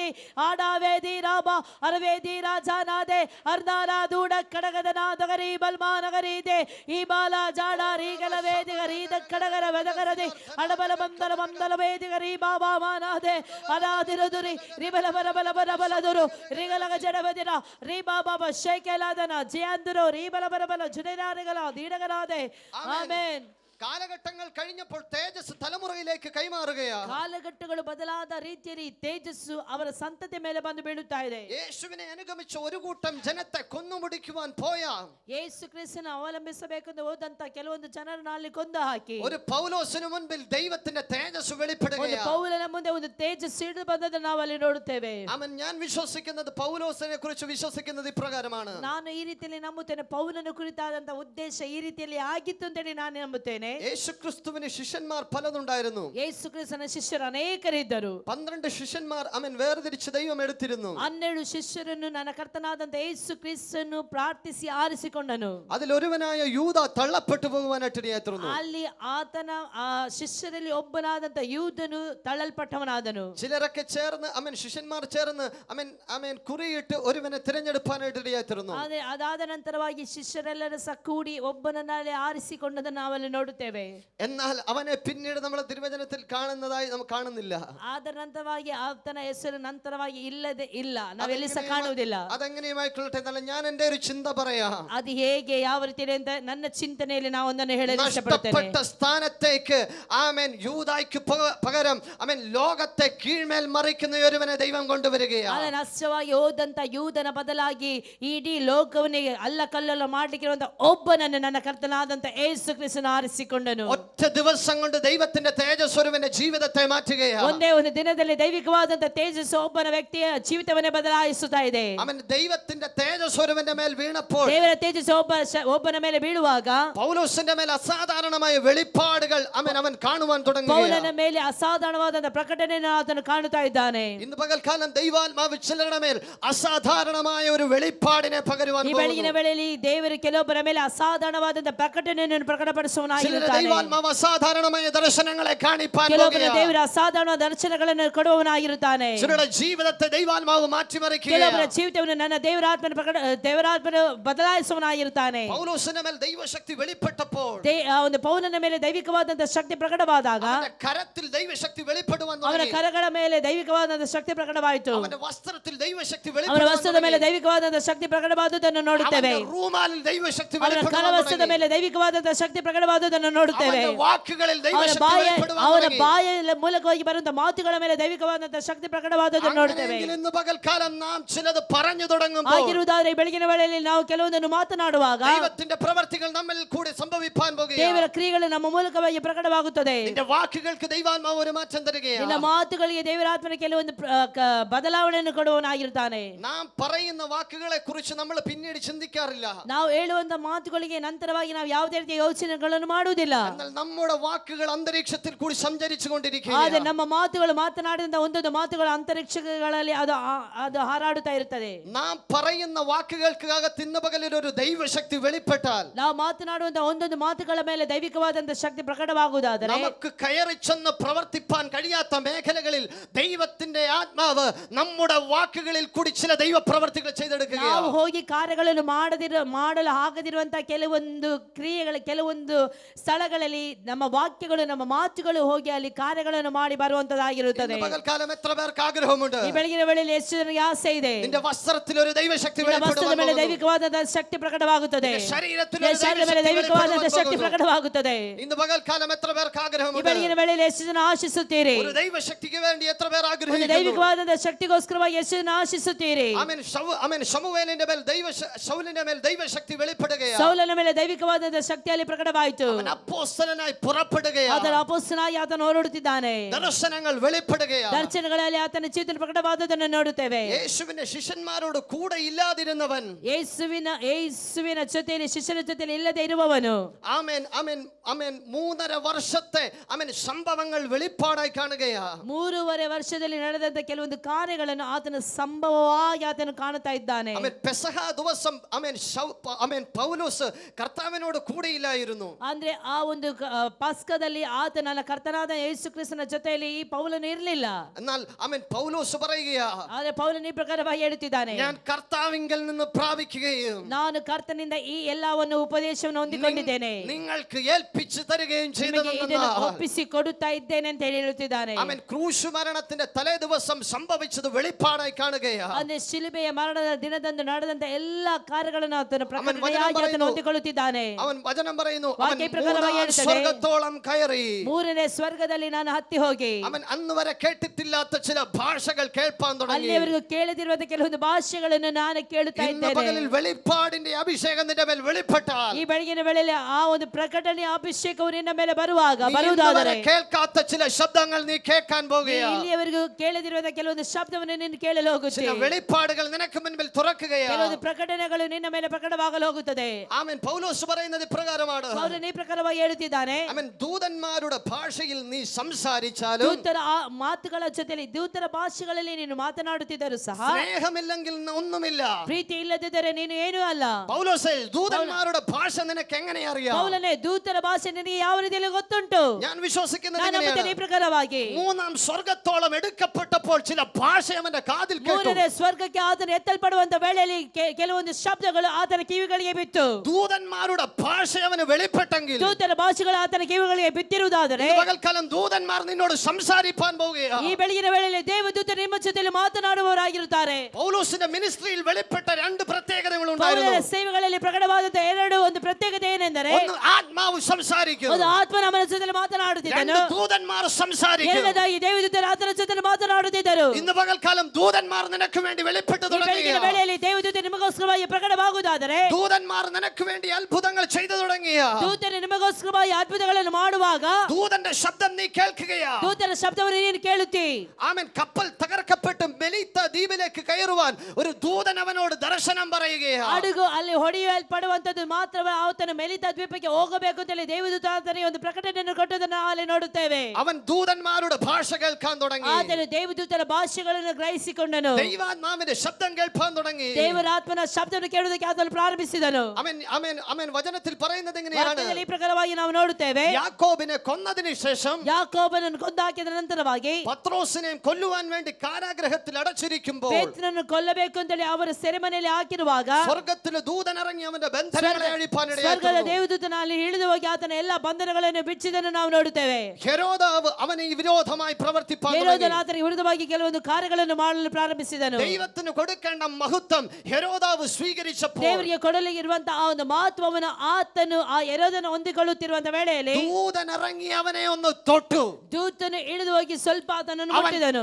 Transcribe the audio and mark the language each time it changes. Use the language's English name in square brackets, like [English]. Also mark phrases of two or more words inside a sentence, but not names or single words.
[Malayalam] ಆಡಾವೇದಿ ರಾಬ ಅರವೇದಿ ರಾಜಾನಾದೆ ಅರ್ಧಾರ ದೂಡ ಕಡಗದನಾದಗರಿ ಬಲ್ಮಾನಗರೀದೆ ಈ ಬಾಲ ಜಾಡ ರೀಗಲ ವೇದಿಗ ರೀದ ಕಡಗರ ವೆದಗರದೆ ಅಡಬಲ ಬಂದಲ ಮಂದಲ ವೇದಿಗರಿ ಬಾಬಾ ಮಾನಾದೆ ಅದಾದಿರುದುರಿ ರಿಬಲ ಬಲ ಬಲ ಬಲ ಬಲದುರು ರಿಗಲಗ ಜಡಬದಿರ ರೀ ಬಾಬಾ ಶೇಕೆಲಾದನ ಜಿಯಾಂದುರು ರೀಬಲ ಬಲ ಬಲ ಜುಡೇರಾರಿಗಲ ದೀಡಗರಾದೆ ಆಮೆನ್. കാലഘട്ടങ്ങൾ കഴിഞ്ഞപ്പോൾ തേജസ് തലമുറയിലേക്ക് കൈമാറുകയാ. [Kannada] കാലഘട്ടങ്ങൾ ബദലാದ ರೀತಿಯಲ್ಲಿ ತೇಜಸ್ಸು ಅವರ ಸಂತತಿ ಮೇಲೆ ಬಂದು ಬೀಳುತ್ತಾ ಇದೆ. [Malayalam] യേശുവിനെ അനുഗമിച്ച ഒരു കൂട്ടം ജനത്തെ കൊന്നുമുടിക്കുവാൻ പോയ [Kannada] ಯೇಸು ಕ್ರಿಸ್ತನ ಅವಲಂಬಿಸಬೇಕೆಂದು ಹೋದಂತ ಕೆಲವೊಂದು ಜನರನ್ನು ಅಲ್ಲಿ ಕೊಂದು ಹಾಕಿ [Malayalam] ഒരു പൗലോസിന് മുൻപിൽ ദൈവത്തിന്റെ തേജസ് വെളിപ്പെടുകയാ. [Kannada] ಪೌಲನ ಮುಂದೆ ಒಂದು ತೇಜಸ್ಸು ಇಳಿದು ಬಂದದನ್ನು ನಾವು ಅಲ್ಲಿ ನೋಡುತ್ತೇವೆ. [Malayalam] ഞാൻ വിശ്വസിക്കുന്നത് പൗലോസിനെ കുറിച്ച് വിശ്വസിക്കുന്നത് ഇപ്രകാരമാണ്. [Kannada] ನಾನು ಈ ರೀತಿಯಲ್ಲಿ ನಂಬುತ್ತೇನೆ, ಪೌಲನ ಕುರಿತಾದಂತ ಉದ್ದೇಶ ಈ ರೀತಿಯಲ್ಲಿ ಆಗಿತ್ತು ಅಂತೇಳಿ ನಾನು ನಂಬುತ್ತೇನೆ. [Malayalam] യേശുക്രിസ്തുവിന് ശിഷ്യന്മാർ പലതുണ്ടായിരുന്നു. [Kannada] ಯೇಸು ಕ್ರಿಸ್ತನ ಶಿಷ್ಯರು ಅನೇಕರಿದ್ದರು. [Malayalam] 12 ಶಿഷ്യന്മാർ വേർതിരിച്ച് ദൈവം എടുത്തിരുന്നു. [Kannada] 12 ಶಿಷ್ಯರನ್ನು ನನ್ನ ಕರ್ತನಾದಂತ ಯೇಸು ಕ್ರಿಸ್ತನು ಪ್ರಾರ್ಥಿಸಿ ಆರಿಸಿಕೊಂಡನು. [Malayalam] അതിലൊരുവനായ യൂദ തള്ളപ്പെട്ടു പോകുവാനായിട്ടിടയായിരുന്നു. [Kannada] ಅಲ್ಲಿ ಆತನ ಶಿಷ್ಯರಲ್ಲಿ ಒಬ್ಬನಾದಂತ ಯೂದನು ತಳ್ಳಲ್ಪಟ್ಟವನಾದನು. [Malayalam] ചിലരൊക്കെ ചേർന്ന് ಶಿಷ್ಯന്മാർ ചേർന്ന് കുറിയിട്ട് ഒരുവനെ തിരഞ്ഞെടുപ്പാനായിട്ടിടയായിരുന്നു. [Kannada] ಅದೇ ಅದಾದ ನಂತರವಾಗಿ ಶಿಷ್ಯರೆಲ್ಲರೂ ಸಹ ಕೂಡಿ ಒಬ್ಬನನ್ನೇ ಆರಿಸಿಕೊಂಡದನ್ನು ನಾವಲ್ಲಿ ನೋಡುತ್ತೇವೆ. [Malayalam] എന്നാൽ അവനെ പിന്നീട് നമ്മൾ തിരുവചനത്തിൽ കാണുന്നതായി നമുക്ക് കാണുന്നില്ല. [Kannada] ಆದ ನಂತರವಾಗಿ ಆತನ ಹೆಸರು ನಂತರವಾಗಿ ಇಲ್ಲದೆ ಇಲ್ಲ, ನಾವೆಲ್ಲಿ ಸಹ ಕಾಣುವುದಿಲ್ಲ. [Malayalam] അതെങ്ങനെയുമായിക്കൊള്ളട്ടെ എന്നല്ല ഞാൻ എൻ്റെ ഒരു ചിന്ത പറയാം. [Kannada] ಅದು ಹೇಗೆ ಯಾವ ರೀತಿ ಅಂತ ನನ್ನ ಚಿಂತನೆಯಲ್ಲಿ ನಾವು ಒಂದನ್ನು ಹೇಳಲು ಇಷ್ಟಪಡುತ್ತೇನೆ. [Malayalam] നഷ്ടപ്പെട്ട സ്ഥാനത്തേക്ക് യൂദായ്ക്ക് പകരം ലോകത്തെ കീഴ്മേൽ മറിക്കുന്ന ഒരുവനെ ദൈവം കൊണ്ടുവരികയാണ്. [Kannada] ನಷ್ಟವಾಗಿ ಹೋದಂತ ಯೂದನ ಬದಲಾಗಿ ಇಡೀ ಲೋಕವನ್ನೇ ಅಲ್ಲ ಕಲ್ಲಲ್ಲ ಮಾಡಲಿಕ್ಕಿರುವಂತ ಒಬ್ಬನನ್ನು ನನ್ನ ಕರ್ತನಾದಂತ ಯೇಸು ಕ್ರಿಸ್ತನು ಆರಿಸಿಕೊಂಡನು. [Malayalam] ഒറ്റ ദിവസം കൊണ്ട് ദൈവത്തിന്റെ തേജസ് ഒരുവന്റെ ജീവിതത്തെ മാറ്റുകയാണ്. [Kannada] ಒಂದೇ ಒಂದು ದಿನದಲ್ಲಿ ದೈವಿಕವಾದಂತ ತೇಜಸ್ಸು ಒಬ್ಬನ ವ್ಯಕ್ತಿಯ ಜೀವಿತವನ್ನೇ ಬದಲಾಯಿಸುತ್ತಾ ಇದೆ. [Malayalam] ദൈവത്തിന്റെ തേജസ് ഒരുവന്റെ മേൽ വീണപ്പോൾ, [Kannada] ದೇವರ ತೇಜಸ್ಸು ಒಬ್ಬನ ಮೇಲೆ ಬೀಳುವಾಗ [Malayalam] പൗലോസിന്റെ മേൽ അസാധാരണമായ വെളിപ്പാടുകൾ അവൻ കാണുവാൻ തുടങ്ങി. [Kannada] ಪೌಲನ ಮೇಲೆ ಅಸಾಧಾರಣವಾದಂತ ಪ್ರಕಟಣೆಯನ್ನು ಆತನು ಕಾಣುತ್ತಾ ಇದ್ದಾನೆ. [Malayalam] ഇന്ന് പകൽക്കാലം ദൈവാത്മാവ് ചിലരുടെ മേൽ അസാധാരണമായ ഒരു വെളിപ്പാടിനെ പകരുവാൻ [Kannada] ಈ ಬೆಳಗಿನ ವೇಳೆಯಲ್ಲಿ ದೇವರು ಕೆಲವೊಬ್ಬರ ಮೇಲೆ ಅಸಾಧಾರಣವಾದಂತ ಪ್ರಕಟಣೆಯನ್ನು ಪ್ರಕಟಪಡಿಸುವವನಾಗಿರುತ್ತಾನೆ. [Malayalam] ദൈവാത്മാവ് അസാധാരണമായ ദർശനങ്ങളെ കാണിപ്പാൻ [Kannada] ಕೆಲವೊಬ್ಬರ ದೇವರು ಅಸಾಧಾರಣ ದರ್ಶನಗಳನ್ನು ಕೊಡುವವನಾಗಿರುತ್ತಾನೆ. [Malayalam] ചിലരുടെ ജീവിതത്തെ ദൈവാത്മാവ് മാറ്റിമറിക്കുകയാണ്. [Kannada] ಕೆಲವೊಬ್ಬರ ಜೀವಿತವನ್ನು ನನ್ನ ದೇವರಾತ್ಮನ ಬದಲಾಯಿಸುವವನಾಗಿರುತ್ತಾನೆ. [Malayalam] പൗലോസിന്റെ മേൽ ദൈവശക്തി വെളിപ്പെട്ടപ്പോൾ, [Kannada] ಒಂದು ಪೌಲನ ಮೇಲೆ ದೈವಿಕವಾದಂತ ಶಕ್ತಿ ಪ್ರಕಟವಾದಾಗ [Malayalam] കരത്തിൽ ദൈവശക്തി വെളിപ്പെടുവാൻ [Kannada] ಅವನ [Malayalam] തുടങ്ങി. [Kannada] ಕರಗಳ ಮೇಲೆ ದೈವಿಕವಾದಂತ ಶಕ್ತಿ ಪ್ರಕಟವಾಯಿತು. [Malayalam] അവന്റെ വസ്ത്രത്തിൽ ദൈവശക്തി [Kannada] ಅವನ [Malayalam] വെളിപ്പെടുവാൻ [Kannada] ವಸ್ತ್ರದ ಮೇಲೆ ದೈವಿಕವಾದಂತ ಶಕ್ತಿ ಪ್ರಕಟವಾದುದನ್ನು ನೋಡುತ್ತೇವೆ. [Malayalam] അവന്റെ റൂമാലിൽ ദൈവശക്തി [Kannada] ಅವನ [Malayalam] വെളിപ്പെടുവാൻ [Kannada] ಕರವಸ್ತ್ರದ [Malayalam] തുടങ്ങി. [Kannada] ಮೇಲೆ ದೈವಿಕವಾದಂತ ಶಕ್ತಿ ಪ್ರಕಟವಾದುದನ್ನು ನೋಡುತ್ತೇವೆ. [Malayalam] അവന്റെ വാക്കുകളിൽ [Kannada] ಅವನ [Malayalam] ദൈവശക്തി വെളിപ്പെടുവാൻ [Kannada] ಅವನ [Malayalam] തുടങ്ങി. [Kannada] ಬಾಯ ಮೂಲಕವಾಗಿ ಬರುವಂತ ಮಾತುಗಳ ಮೇಲೆ ದೈವಿಕವಾದಂತ ಶಕ್ತಿ ಪ್ರಕಟವಾದುದನ್ನು ನೋಡುತ್ತೇವೆ. [Malayalam] അങ്ങനെയെങ്കിൽ ഇന്ന് പകൽക്കാലം നാം ചിലത് പറഞ്ഞു തുടങ്ങുമ്പോൾ, [Kannada] ಆಗಿರುವುದಾದ್ರೆ ಬೆಳಗಿನ ವೇಳೆಯಲ್ಲಿ ನಾವು ಕೆಲವೊಂದನ್ನು ಮಾತನಾಡುವಾಗ [Malayalam] ദൈവത്തിന്റെ പ്രവർത്തികൾ നമ്മിൽ കൂടി സംഭവിപ്പാൻ പോകുകയാണ്. [Kannada] ದೇವರ ಕ್ರಿಯೆಗಳು ನಮ್ಮ ಮೂಲಕವಾಗಿ ಪ್ರಕಟವಾಗುತ್ತದೆ. [Malayalam] നിന്റെ വാക്കുകൾക്ക് ദൈവാത്മാവ് ഒരു മാറ്റം തരികയാണ്. [Kannada] ನಿನ್ನ ಮಾತುಗಳಿಗೆ ದೇವರಾತ್ಮನ ಕೆಲವೊಂದು ಬದಲಾವಣೆಯನ್ನು ಕೊಡುವವನಾಗಿರುತ್ತಾನೆ. [Malayalam] നാം പറയുന്ന വാക്കുകളെ കുറിച്ച് നമ്മൾ പിന്നീട് ചിന്തിക്കാറില്ല. [Kannada] ನಾವು ಹೇಳುವಂತ ಮಾತುಗಳಿಗೆ ನಂತರವಾಗಿ ನಾವು ಯಾವುದೇ ರೀತಿಯ ಯೋಚನೆಗಳನ್ನು ಮಾಡುವುದಿಲ್ಲ. ಆಗುದಿಲ್ಲ. [Malayalam] എന്നാൽ നമ്മുടെ വാക്കുകൾ അന്തരീക്ഷത്തിൽ കൂടി സഞ്ചരിച്ചു [Kannada] ಆದ್ರೆ [Malayalam] കൊണ്ടിരിക്കുകയാണ്. [Kannada] ನಮ್ಮ ಮಾತುಗಳು ಮಾತನಾಡಿದಂತ ಒಂದೊಂದು ಮಾತುಗಳು ಅಂತರಿಕ್ಷಗಳಲ್ಲಿ ಅದು ಹಾರಾಡುತ್ತಾ ಇರುತ್ತದೆ. [Malayalam] നാം പറയുന്ന വാക്കുകൾക്ക് അകത്ത് ഇന്ന് പകലിൽ ഒരു ദൈവശക്തി വെളിപ്പെട്ടാൽ, [Kannada] ನಾವು ಮಾತನಾಡುವಂತ ಒಂದೊಂದು ಮಾತುಗಳ ಮೇಲೆ ದೈವಿಕವಾದಂತ ಶಕ್ತಿ ಪ್ರಕಟವಾಗುವುದಾದರೆ, [Malayalam] നമുക്ക് കയറി ചെന്ന് പ്രവർത്തിപ്പാൻ കഴിയാത്ത മേഖലകളിൽ ദൈവത്തിന്റെ ആത്മാവ് നമ്മുടെ വാക്കുകളിൽ കൂടി ചില ദൈവ പ്രവർത്തികൾ [Kannada] ನಾವು [Malayalam] ചെയ്തെടുക്കുകയാണ്. [Kannada] ಹೋಗಿ ಕಾರ್ಯಗಳನ್ನು ಮಾಡಲು ಆಗದಿರುವಂತ ಕೆಲವೊಂದು ಕ್ರಿಯೆಗಳು, ಕೆಲವೊಂದು ಸ್ಥಳಗಳಲ್ಲಿ ನಮ್ಮ ವಾಕ್ಯಗಳು, ನಮ್ಮ ಮಾತುಗಳು ಹೋಗಿ ಅಲ್ಲಿ ಕಾರ್ಯಗಳನ್ನು ಮಾಡಿ ಬರುವಂತದ್ದಾಗಿರುತ್ತದೆ. [Malayalam] ഇന്ന് പകൽക്കാലം എത്ര പേർക്ക് ആഗ്രഹമുണ്ട്? [Kannada] ಈ ಬೆಳಗಿನ ವೇಳೆಯಲ್ಲಿ ಎಷ್ಟು ಜನರಿಗೆ ಆಸೆ ಇದೆ? [Malayalam] നിന്റെ വസ്ത്രത്തിൽ ഒരു ദൈവശക്തി [Kannada] ನಿನ್ನ ವಸ್ತ್ರದ ಮೇಲೆ [Malayalam] വെളിപ്പെടുവാൻ [Kannada] ದೈವಿಕವಾದ ಶಕ್ತಿ ಪ್ರಕಟವಾಗುತ್ತದೆ. [Malayalam] നിന്റെ ശരീരത്തിൽ [Kannada] ನಿನ್ನ [Malayalam] ഒരു [Kannada] ಶರೀರದ ಮೇಲೆ [Malayalam] ദൈവശക്തി [Kannada] ದೈವಿಕವಾದ [Malayalam] വെളിപ്പെടുവാൻ [Kannada] ಶಕ್ತಿ [Malayalam] പോകുന്നു. [Kannada] ಪ್ರಕಟವಾಗುತ್ತದೆ. [Malayalam] ഇന്ന് പകൽക്കാലം എത്ര പേർക്ക് [Kannada] ಈ [Malayalam] ആഗ്രഹമുണ്ട്? [Kannada] ಬೆಳಗಿನ ವೇಳೆಯಲ್ಲಿ ಎಷ್ಟು ಜನ ಆಶಿಸುತ್ತೀರಿ? [Malayalam] ഒരു ദൈവശക്തിക്ക് വേണ്ടി എത്ര പേർ [Kannada] ಒಂದು [Malayalam] ആഗ്രഹിക്കുന്നു? [Kannada] ದೈವಿಕವಾದ ಶಕ್ತಿಗೋಸ್ಕರವಾಗಿ ಎಷ್ಟು ಜನ ಆಶಿಸುತ್ತೀರಿ? [Malayalam] ആമേൻ. ശമൂവേലിന്റെ മേൽ ശൗലിന്റെ മേൽ ദൈവശക്തി വെളിപ്പെടുകയാണ്. [Kannada] ಸೌಲನ ಮೇಲೆ ದೈವಿಕವಾದ ಶಕ್ತಿಯಲ್ಲಿ ಪ್ರಕಟವಾಯಿತು. [Malayalam] അവൻ അപ്പോസ്തലനായി പുറപ്പെടുകയാണ്. [Kannada] ಆತನ ಅಪೊಸ್ತಲನಾಗಿ ಆತನು ಹೊರಡುತ್ತಿದ್ದಾನೆ. [Malayalam] ദർശനങ്ങൾ വെളിപ്പെടുകയാണ്. [Kannada] ದರ್ಶನಗಳಲ್ಲಿ ಆತನ ಜೀವಿತ ಪ್ರಕಟವಾದದನ್ನು ನೋಡುತ್ತೇವೆ. [Malayalam] യേശുവിന്റെ ശിഷ്യന്മാരോട് കൂടെ ഇല്ലാതിരുന്നവൻ, [Kannada] ಯೇಸುವಿನ ಜೊತೆಯಲ್ಲಿ, ಶಿಷ್ಯರ ಜೊತೆಯಲ್ಲಿ ಇಲ್ಲದೆ ಇರುವವನು, [Malayalam] ആമേൻ ആമേൻ ആമേൻ 3.5 വർഷത്തെ ആമേൻ സംഭവങ്ങൾ വെളിപ്പാടായി കാണുകയാ. [Kannada] 3.5 ವರ್ಷದಲ್ಲಿ ನಡೆದಂತ ಕೆಲವೊಂದು ಕಾರ್ಯಗಳನ್ನು ಆತನ ಸಂಭವವಾಗಿ ಆತನು ಕಾಣುತ್ತಾ ಇದ್ದಾನೆ. [Malayalam] ആമേൻ. പെസഹ ദിവസം ആമേൻ പൗലോസ് കർത്താവിനോട് കൂടെ ഇല്ലായിരുന്നു. [Kannada] ಅಂದ್ರೆ ಆ ಒಂದು ಪಾಸ್ಕದಲ್ಲಿ ಆತನ ಕರ್ತನಾದ ಯೇಸು ಕ್ರಿಸ್ತನ ಜೊತೆಯಲ್ಲಿ ಈ ಪೌಲನು ಇರಲಿಲ್ಲ. [Malayalam] എന്നാൽ ആമേൻ പൗലോസ് പറയുകയാ, [Kannada] ಆದ್ರೆ ಪೌಲನು ಈ ಪ್ರಕಾರವಾಗಿ ಹೇಳುತ್ತಿದ್ದಾನೆ, [Malayalam] ഞാൻ കർത്താവിങ്കൽ നിന്ന് പ്രാപിക്കുകയും [Kannada] ನಾನು ಕರ್ತನಿಂದ ಈ ಎಲ್ಲವನ್ನು ಉಪದೇಶವನ್ನು ಹೊಂದಿಕೊಂಡಿದ್ದೇನೆ, [Malayalam] നിങ്ങൾക്ക് ഏൽപ്പിച്ചു തരികയും [Kannada] ನಿಮಗೆ ಇದನ್ನು [Malayalam] ചെയ്തതെന്നാൽ, [Kannada] ಒಪ್ಪಿಸಿ ಕೊಡುತ್ತಾ ಇದ್ದೇನೆ ಅಂತ ಹೇಳುತ್ತಿದ್ದಾನೆ. [Malayalam] ആമേൻ ക്രൂശ് മരണത്തിന്റെ തലേ ദിവസം സംഭവിച്ചത് വെളിപ്പാടായി കാണുകയാ. [Kannada] ಅಂದ್ರೆ ಶಿಲುಬೆಯ ಮರಣದ ದಿನದಂದು ನಡೆದಂತ ಎಲ್ಲಾ ಕಾರ್ಯಗಳನ್ನು ಆತನು [Malayalam] വചനം [Kannada] ಪ್ರಕಟಣೆಯಾಗಿ [Malayalam] പറയുന്നു. [Kannada] ಆತನು ಹೊಂದಿಕೊಳ್ಳುತ್ತಿದ್ದಾನೆ. [Malayalam] അവൻ വചനം പറയുന്നു, അവൻ [Kannada] ವಾಕ್ಯ ಪ್ರಕಾರವಾಗಿ [Malayalam] മൂന്നാം [Kannada] ಹೇಳ್ತದೆ, [Malayalam] സ്വർഗ്ഗത്തോളം കയറി. [Kannada] 3ನೇ ಸ್ವರ್ಗದಲ್ಲಿ ನಾನು ಹತ್ತಿ ಹೋಗಿ [Malayalam] അവൻ അന്ന് വരെ കേട്ടിട്ടില്ലാത്ത ചില ഭാഷകൾ കേൾപ്പാൻ തുടങ്ങി. [Kannada] ಅಲ್ಲಿಯವರೆಗೂ ಕೇಳದಿರುವಂತ ಕೆಲವೊಂದು ಭಾಷೆಗಳನ್ನು ನಾನು ಕೇಳುತ್ತಾ [Malayalam] ഇന്ന് [Kannada] ಇದ್ದೇನೆ. [Malayalam] പകലിൽ വെളിപ്പാടിന്റെ അഭിഷേകം നിന്റെ മേൽ വെളിപ്പെട്ടാൽ, [Kannada] ಈ ಬೆಳಗಿನ ವೇಳೆಯಲ್ಲಿ ಆ ಒಂದು ಪ್ರಕಟಣೆಯ ಅಭಿಷೇಕವು ನಿನ್ನ ಮೇಲೆ ಬರುವಾಗ, [Malayalam] നീ ഇന്ന് [Kannada] ಬರುವುದಾದರೆ, [Malayalam] വരെ കേൾക്കാത്ത ചില ശബ്ദങ്ങൾ നീ കേൾക്കാൻ പോകുകയാണ്. [Kannada] ಇಲ್ಲಿಯವರೆಗೂ ಕೇಳದಿರುವಂತ ಕೆಲವೊಂದು ಶಬ್ದವನ್ನು ನೀನು ಕೇಳಲು ಹೋಗುತ್ತೆ. [Malayalam] ചില വെളിപ്പാടുകൾ നിനക്ക് മുൻപിൽ തുറക്കുകയാണ്. [Kannada] ಕೆಲವೊಂದು ಪ್ರಕಟಣೆಗಳು ನಿನ್ನ ಮೇಲೆ ಪ್ರಕಟವಾಗಲು ಹೋಗುತ್ತದೆ. [Malayalam] ആമേൻ. പൗലോസ് പറയുന്നത് ഇപ്രകാരമാണ്, [Kannada] ಪೌಲನು ಈ ಪ್ರಕಾರವಾಗಿ ಹೇಳುತ್ತಿದ್ದಾನೆ, [Malayalam] ആമേൻ. ദൂതന്മാരുടെ ഭാഷയിൽ നീ സംസാരിച്ചാലും, [Kannada] ದೂತರ ಮಾತುಗಳ ಜೊತೆಯಲ್ಲಿ, ದೂತರ ಭಾಷೆಗಳಲ್ಲಿ ನೀನು ಮಾತನಾಡುತ್ತಿದ್ದರೂ ಸಹ, [Malayalam] സ്നേഹമില്ലെങ്കിൽ ഒന്നുമില്ല. [Kannada] ಪ್ರೀತಿ ಇಲ್ಲದಿದ್ದರೆ ನೀನು ಏನೂ ಅಲ್ಲ. [Malayalam] പൗലോസേ, ദൂതന്മാരുടെ ഭാഷ നിനക്ക് എങ്ങനെ അറിയാം? [Kannada] ಪೌಲನೇ, ದೂತರ ಭಾಷೆ ನಿನಗೆ ಯಾವ ರೀತಿಯಲ್ಲಿ ಗೊತ್ತುಂಟು? [Malayalam] ഞാൻ വിശ്വസിക്കുന്നത് [Kannada] ನಾನು ನಂಬುತ್ತೇನೆ ಈ [Malayalam] എങ്ങനെയാണ്? [Kannada] ಪ್ರಕಾರವಾಗಿ [Malayalam] മൂന്നാം സ്വർഗത്തോളം എടുക്കപ്പെട്ടപ്പോൾ ചില ഭാഷ അവന്റെ കാതിൽ കേട്ടു. [Kannada] 3ನೇ ಸ್ವರ್ಗಕ್ಕೆ ಆತನು ಎತ್ತಲ್ಪಡುವಂತ ವೇಳೆಯಲ್ಲಿ ಕೆಲವೊಂದು ಶಬ್ದಗಳು ಆತನ ಕಿವಿಗಳಿಗೆ ಬಿತ್ತು. [Malayalam] ദൂതന്മാരുടെ ഭാഷ അവന് വെളിപ്പെട്ടെങ്കിൽ, [Kannada] ದೂತರ ಭಾಷೆಗಳು ಆತನ ಕಿವಿಗಳಿಗೆ ಬಿತ್ತಿರುವುದಾದರೆ, [Malayalam] ഇന്ന് പകൽക്കാലം ദൂതന്മാർ നിന്നോട് സംസാരിപ്പാൻ പോവുകയാണ്. [Kannada] ಈ ಬೆಳಗಿನ ವೇಳೆಯಲ್ಲಿ ದೇವದೂತರು ನಿಮ್ಮ ಜೊತೆಯಲ್ಲಿ ಮಾತನಾಡುವವರಾಗಿರುತ್ತಾರೆ. [Malayalam] പൗലോസിന്റെ മിനിസ്ട്രിയിൽ വെളിപ്പെട്ട 2 പ്രത്യേകതകൾ [Kannada] ಪೌಲನ [Malayalam] ഉണ്ടായിരുന്നു. [Kannada] ಸೇವೆಗಳಲ್ಲಿ ಪ್ರಕಟವಾದಂತ ಒಂದು ಪ್ರತ್ಯೇಕತೆ ಏನೆಂದರೆ, [Malayalam] ഒന്ന് ആത്മാവ് സംസാരിക്കുന്നു, [Kannada] ಒಂದು ಆತ್ಮನ ಮನಸ್ಸಿನಲ್ಲಿ ಮಾತನಾಡುತ್ತಿದ್ದನು, [Malayalam] 2 ദൂതന്മാർ സംസാരിക്കുന്നു. [Kannada] ಎರಡನೇದಾಗಿ ದೇವದೂತರು ಆತನ ಜೊತೆ ಮಾತನಾಡುತ್ತಿದ್ದರು. [Malayalam] ഇന്ന് പകൽക്കാലം ദൂതന്മാർ നിനക്ക് വേണ്ടി വെളിപ്പെട്ടു [Kannada] ಈ ಬೆಳಗಿನ [Malayalam] തുടങ്ങിയ, [Kannada] ವೇಳೆಯಲ್ಲಿ ದೇವದೂತರು ನಿಮಗೋಸ್ಕರವಾಗಿ ಪ್ರಕಟವಾಗುವುದಾದರೆ, [Malayalam] ദൂതന്മാർ നിനക്ക് വേണ്ടി അത്ഭുതങ്ങൾ ചെയ്തു തുടങ്ങിയ, [Kannada] ದೂತರು ನಿಮಗೋಸ್ಕರವಾಗಿ ಅದ್ಭುತಗಳನ್ನು ಮಾಡುವಾಗ [Malayalam] ദൂതന്റെ ശബ്ദം നീ കേൾക്കുകയാ. [Kannada] ದೂತರ ಶಬ್ದವನ್ನು ನೀನು ಕೇಳುತ್ತಿ. [Malayalam] ആമേൻ. കപ്പൽ തകർക്കപ്പെട്ട് മെലീത്ത ദ്വീപിലേക്ക് കയറുവാൻ ഒരു ദൂതൻ അവനോട് ദർശനം പറയുകയാ. [Kannada] ಹಡಗು ಅಲ್ಲಿ ಹೊಡೆಯಲ್ಪಡುವಂತದ್ದು ಮಾತ್ರವೇ, ಆತನು ಮೆಲಿತ ದ್ವೀಪಕ್ಕೆ ಹೋಗಬೇಕು ಅಂತ ಹೇಳಿ ದೇವದೂತ ಆತನಿಗೆ ಒಂದು ಪ್ರಕಟಣೆಯನ್ನು ಕೊಟ್ಟದನ್ನು ನಾವು ಅಲ್ಲಿ ನೋಡುತ್ತೇವೆ. [Malayalam] അവൻ ദൂതന്മാരുടെ ഭാഷ കേൾക്കാൻ തുടങ്ങി. [Kannada] ಆತನು ದೇವದೂತರ ಭಾಷೆಗಳನ್ನು ಗ್ರಹಿಸಿಕೊಂಡನು. [Malayalam] ദൈവാത്മാവിന്റെ ശബ്ദം കേൾപ്പാൻ തുടങ്ങി. [Kannada] ದೇವರ ಆತ್ಮನ ಶಬ್ದವನ್ನು ಕೇಳುವುದಕ್ಕೆ ಆತನು ಪ್ರಾರಂಭಿಸಿದನು. [Malayalam] അവൻ അവൻ അവൻ വചനത്തിൽ പറയുന്നത് എങ്ങനെയാണ്? [Kannada] ವಾಕ್ಯದಲ್ಲಿ ಈ ಪ್ರಕಾರವಾಗಿ ನಾವು ನೋಡುತ್ತೇವೆ, [Malayalam] യാക്കോബിനെ കൊന്നതിന് ശേഷം [Kannada] ಯಾಕೋಬನನ್ನು ಕೊಂದಾಕಿದ ನಂತರವಾಗಿ [Malayalam] പത്രോസിനെ കൊല്ലുവാൻ വേണ്ടി കാരാഗ്രഹത്തിൽ അടച്ചിരിക്കുമ്പോൾ, [Kannada] ಪೇತ್ರನನ್ನು ಕೊಲ್ಲಬೇಕು ಅಂತೇಳಿ ಅವರ ಸೆರೆಮನೆಯಲ್ಲಿ ಹಾಕಿರುವಾಗ, [Malayalam] സ്വർഗ്ഗത്തിലെ ദൂതൻ ഇറങ്ങി അവന്റെ ബന്ധനങ്ങളെ അഴിപ്പാൻ [Kannada] ಸ್ವರ್ಗದ [Malayalam] ഇടയായി. [Kannada] ದೇವದೂತನ ಅಲ್ಲಿ ಇಳಿದು ಹೋಗಿ ಆತನ ಎಲ್ಲ ಬಂಧನಗಳನ್ನು ಬಿಚ್ಚಿದನ್ನು ನಾವು ನೋಡುತ್ತೇವೆ. [Malayalam] ഹെരോദാവ് അവനെ വിരോധമായി പ്രവർത്തിപ്പാൻ [Kannada] ಹೇರೋದನ [Malayalam] തുടങ്ങി. [Kannada] ಆತನಿಗೆ ವಿರುದ್ಧವಾಗಿ ಕೆಲವೊಂದು ಕಾರ್ಯಗಳನ್ನು ಮಾಡಲು ಪ್ರಾರಂಭಿಸಿದನು. [Malayalam] ദൈവത്തിന് കൊടുക്കേണ്ട മഹത്വം ഹെരോദാവ് സ്വീകരിച്ചപ്പോൾ, [Kannada] ದೇವರಿಗೆ ಕೊಡಲು ಇರುವಂತಹ ಆ ಒಂದು ಮಹತ್ವವನ್ನು ಆತನು ಆ ಹೆರೋದನ್ನು ಹೊಂದಿಕೊಳ್ಳುತ್ತಿರುವಂತ ವೇಳೆಯಲ್ಲಿ [Malayalam] ദൂതൻ ഇറങ്ങി അവനെ ഒന്ന് തൊട്ടു. [Kannada] ದೂತನು ಇಳಿದು ಹೋಗಿ ಸ್ವಲ್ಪ ಆತನನ್ನು [Malayalam] അവൻ [Kannada] ಮುಟ್ಟಿದನು.